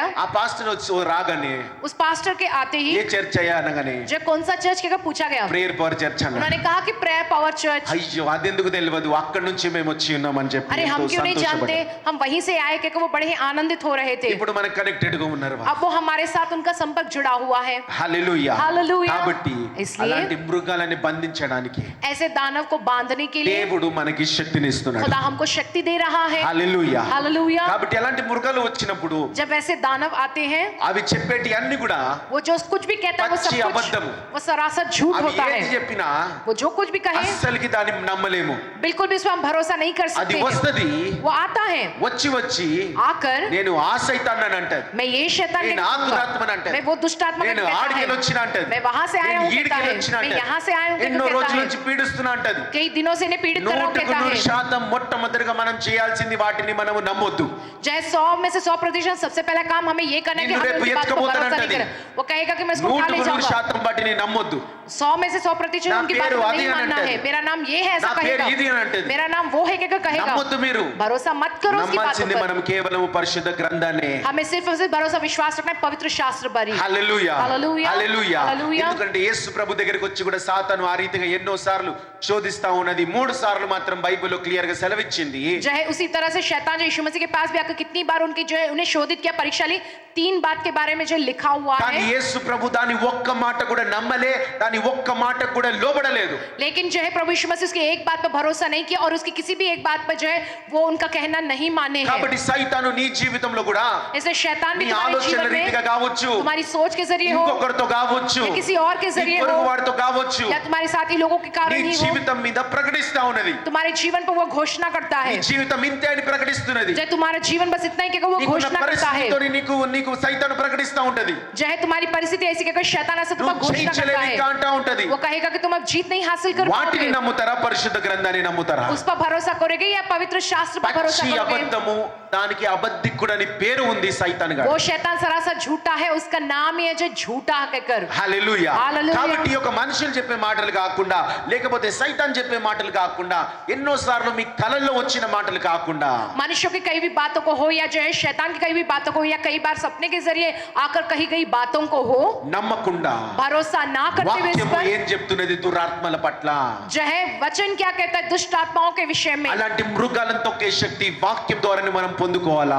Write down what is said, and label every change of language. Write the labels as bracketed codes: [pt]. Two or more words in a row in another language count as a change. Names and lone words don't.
[te] ఆ పాస్టర్ వచ్చి రాగానే [hi] उस पास्टर के आते ही [te] ఏ చర్చ్ అయ్యా అనగానే [hi] जो कौन सा चर्च कहकर पूछा गया, [te] ప్రేయర్ పవర్ చర్చ్ అన్న. [hi] उन्होंने कहा कि प्रेयर पावर चर्च। [te] అయ్యో అదెందుకు తెలియదు, అక్కడి నుంచి మేము వచ్చి ఉన్నామని చెప్పి [hi] अरे हम [te] ఎంతో [hi] क्यों नहीं जानते, [te] సంతోషపడ్డారు. [hi] हम वहीं से आए कहकर वो बड़े ही आनंदित हो रहे थे। [te] ఇప్పుడు మనకు కనెక్టెడ్ గా ఉన్నారు వాళ్ళు. [hi] अब वो हमारे साथ उनका संपर्क जुड़ा हुआ है। [te] హల్లెలూయా. హల్లెలూయా. కాబట్టి [hi] इसलिए [te] అలాంటి మృగాలని బంధించడానికి [hi] ऐसे दानव को बांधने के लिए [te] దేవుడు మనకి శక్తిని ఇస్తున్నాడు. [hi] खुदा हमको शक्ति दे रहा है। [te] హల్లెలూయా. [hi] हालेलुया। [te] కాబట్టి అలాంటి మృగాలు వచ్చినప్పుడు [hi] जब ऐसे दानव आते हैं, [te] అవి చెప్పేటి అన్ని కూడా [hi] वो जो कुछ भी कहता है वो सब [te] పచ్చి [hi] कुछ, [te] అబద్ధము. [hi] वो सरासर झूठ [te] అవి [hi] होता [te] ఏది [hi] है। [te] చెప్పినా [hi] वो जो कुछ भी कहे [te] అస్సలకి దాన్ని నమ్మలేము. [hi] बिल्कुल भी इस पर हम भरोसा नहीं कर [te] అది [hi] सकते। [te] వస్తది, [hi] वो आता है, [te] వచ్చి [hi] आकर [te] నేను ఆ సైతాన్ని అంటది, [hi] मैं ये शैतान [te] నేను [hi] कहूंगा, [te] ఆత్మని అంటది, [hi] मैं वो दुष्ट आत्मा [te] నేను [hi] कहता [te] ఆడికెళ్ళి [hi] है, [te] వచ్చిన అంటది, [hi] मैं वहां से आया [te] నేను [hi] हूँ कहता [te] ఈడికెళ్ళి [hi] है, [te] వచ్చిన [hi] मैं [te] అంటది, [hi] यहाँ से आया हूँ [te] ఎన్నో [hi] कहता [te] రోజుల [hi] है, [te] నుంచి పీడిస్తున్నా అంటది. [hi] कई दिनों से इन्हें पीड़ित कर रहा हूँ [te] 100% [hi] कहता है। [te] మొట్టమొదటిగా మనం చేయాల్సింది వాటిని మనము నమ్మొద్దు. [hi] चाहे 100 में से 100% सबसे पहला काम हमें ये करना है कि [te] నిన్ను [hi] हमें [te] రేపు [hi] उनकी बात को भरोसा नहीं [te] ఎత్తుకుపోతానంటది. [hi] करें। वो कहेगा कि मैं इसको उठा ले जाऊंगा। [te] 100% వాటిని నమ్మొద్దు. [hi] 100 में से 100% [te] నా [hi] उनकी [te] పేరు [hi] बात को [te] అది [hi] नहीं [te] అని [hi] मानना [te] అంటది. [hi] है। मेरा नाम ये है ऐसा [te] నా పేరు [hi] कहेगा, [te] ఇది అని అంటది. [hi] मेरा नाम वो है कहकर कहेगा। [te] నమ్మొద్దు మీరు. [hi] भरोसा मत करो उसकी बातों [te] నమ్మాల్సింది [hi] पर। [te] మనం కేవలం పరిశుద్ధ గ్రంథాన్ని. [hi] हमें सिर्फ और सिर्फ भरोसा विश्वास रखना है पवित्र शास्त्र पर ही। [te] హల్లెలూయా. హల్లెలూయా. హల్లెలూయా. హల్లెలూయా. ఎందుకంటే యేసు ప్రభు దగ్గరికి వచ్చి కూడా సాతాను ఆ రీతిగా ఎన్నో సార్లు శోధిస్తా ఉన్నది. 3 సార్లు మాత్రం బైబిల్లో క్లియర్ గా సెలవిచ్చింది. [hi] जो है उसी तरह से शैतान जो यीशु मसीह के पास भी आकर कितनी बार उनकी जो है उन्हें शोधित किया, परीक्षा ली। 3 बात के बारे में जो लिखा हुआ [te] కానీ [hi] है, [te] యేసు ప్రభు దాని ఒక్క మాట కూడా నమ్మలే, దాని ఒక్క మాట కూడా లోబడలేదు. [hi] लेकिन जो है प्रभु यीशु मसीह उसकी एक बात पर भरोसा नहीं किया और उसकी किसी भी एक बात पर जो है वो उनका कहना नहीं माने हैं। [te] కాబట్టి సైతాను నీ జీవితంలో కూడా [hi] ऐसे शैतान भी [te] నీ [hi] तुम्हारे [te] ఆలోచన [hi] जीवन [te] రీతిగా [hi] में [te] కావచ్చు, [hi] तुम्हारी सोच के जरिए हो [te] ఇంకొకరితో కావచ్చు, [hi] या किसी और के [te] నీ [hi] जरिए [te] పొరుగు [hi] हो [te] వాడితో కావచ్చు, [hi] या तुम्हारे साथी लोगों के [te] నీ [hi] कारण ही हो, [te] జీవితం మీద ప్రకటిస్తా ఉన్నది. [hi] तुम्हारे जीवन पर वो घोषणा करता [te] నీ [hi] है। [te] జీవితం ఇంతే అని ప్రకటిస్తున్నది. [hi] जो तुम्हारा जीवन बस इतना ही कि वो [te] నీకున్న [hi] घोषणा करता है। [te] పరిస్థితితో నీకు సైతాను ప్రకటిస్తా ఉంటది. [hi] जो है तुम्हारी परिस्थिति ऐसी कि शैतान ऐसा तुम्हें [te] నువ్వు [hi] घोषणा करता [te] జయించలేవు [hi] है। [te] ఇంకా అంటా ఉంటది. [hi] वो कहेगा कि तुम अब जीत नहीं हासिल कर [te] వాటిని [hi] पाओगे। [te] నమ్ముతారా, పరిశుద్ధ గ్రంథాన్ని నమ్ముతారా? [hi] उस पर भरोसा करोगे या पवित्र शास्त्र पर भरोसा [te] పచ్చి [hi] करोगे? [te] అబద్ధము, దానికి అబద్ధికుడని పేరు ఉంది సైతాన్ గాడు. [hi] वो शैतान सरासर झूठा है, उसका नाम ही है जो झूठा कहकर। [te] హల్లెలూయా. హల్లెలూయా. కాబట్టి ఒక మనుషులు చెప్పే మాటలు కాకుండా, లేకపోతే సైతాన్ చెప్పే మాటలు కాకుండా, ఎన్నో సార్లు మీ కలల్లో వచ్చిన మాటలు కాకుండా, [hi] मनुष्यों की कई भी बातों को हो या जो है शैतान की कई भी बातों को हो या कई बार सपने के जरिए आकर कही गई बातों को हो, [te] నమ్మకుండా [hi] भरोसा ना करते हुए इस [te] వాక్యము [hi] पर [te] ఏం చెప్తున్నది దురాత్మల పట్ల, [hi] जो है वचन क्या कहता है दुष्ट आत्माओं के विषय में। [te] అలాంటి మృగాలను తొక్కే శక్తి వాక్యం ద్వారానే మనం పొందుకోవాలా.